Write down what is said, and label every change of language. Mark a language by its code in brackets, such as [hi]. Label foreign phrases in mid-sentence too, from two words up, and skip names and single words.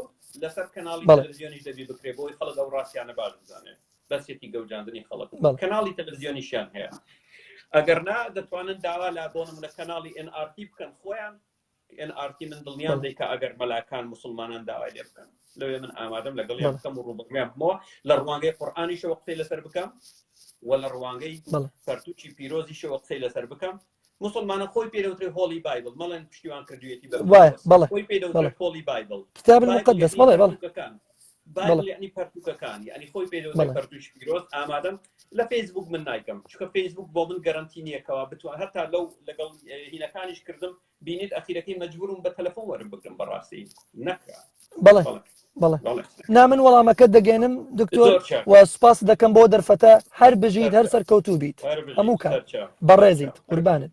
[ckb] لەسەر کەناڵی تەلەڤیزیۆنی دەبی بکرێ بۆی خەڵک ئەو ڕاستیانە باش بزانێت بەسێتی گەوجاندنی خەڵک کەناڵی تەلەڤیزیۆنیشیان هەیە ئەگەر نا دەتوانن داوا لا بۆ نمونە کەناڵی NRT بکەن خۆیان NRT من دڵنیان دەی کە ئەگەر مەلاکان مسلمانان داوای لێ بکەن لەوێ من ئامادەم لەگەڵ یان بکەم و ڕووبەکەیان بمەوە لە ڕوانگەی قورئانیشەوە قسەی لەسەر بکەم و لە ڕوانگەی پەرتووچی پیرۆزیشەوە قسەی لەسەر بکەم مسلمانە خۆی پێدەوترێ [en] Holy Bible [ckb] مەڵێن پشتیوان کردوێتی خۆی پێدەوترێ [en] Holy Bible [ar] کتاب المقدس [ckb] بایبل یعنی پەرتووکەکان یعنی خۆی پێدەوترێ پەرتووچی پیرۆز ئامادەم لە فەیسبوک من نایکەم چونکە فەیسبوک بۆ من گەرانتی نییەکەوە بتوان هەتا لەو لەگەڵ هینەکانیش کردم بینیت ئەخیرەکەی مەجبورم بە تەلەفۆن وەرم بگرم بەڕاستی نەکرا بەڵێ نامن وەڵامەکە دەگەێنم دکتۆر و سوپاس دەکەم بۆ دەرفەتە هەر بژیت هەر سەرکەوتوو بیت هەموو کات بەڕێزیت قوربانت